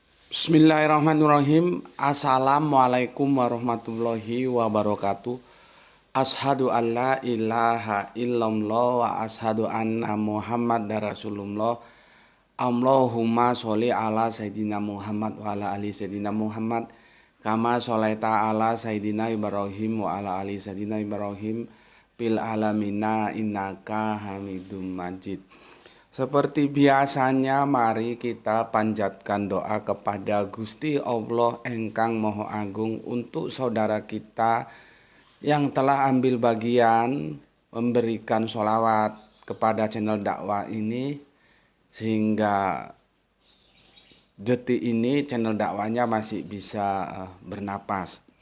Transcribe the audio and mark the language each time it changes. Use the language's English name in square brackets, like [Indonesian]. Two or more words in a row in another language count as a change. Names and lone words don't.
[Arabic] بسم الله الرحمن الرحيم. السلام عليكم ورحمة الله وبركاته. أشهد أن لا إله إلا الله وأشهد أن محمدا رسول الله. اللهم صل على سيدنا محمد وعلى آل سيدنا محمد. كما صليت على سيدنا إبراهيم وعلى آل سيدنا إبراهيم. بالعالمين إنك حميد مجيد. [Indonesian] Seperti biasanya, mari kita panjatkan doa kepada Gusti Allah [Javanese] Engkang Moho Agung [Indonesian] untuk saudara kita yang telah ambil bagian memberikan sholawat kepada channel dakwah ini, sehingga detik ini channel dakwahnya masih bisa bernapas.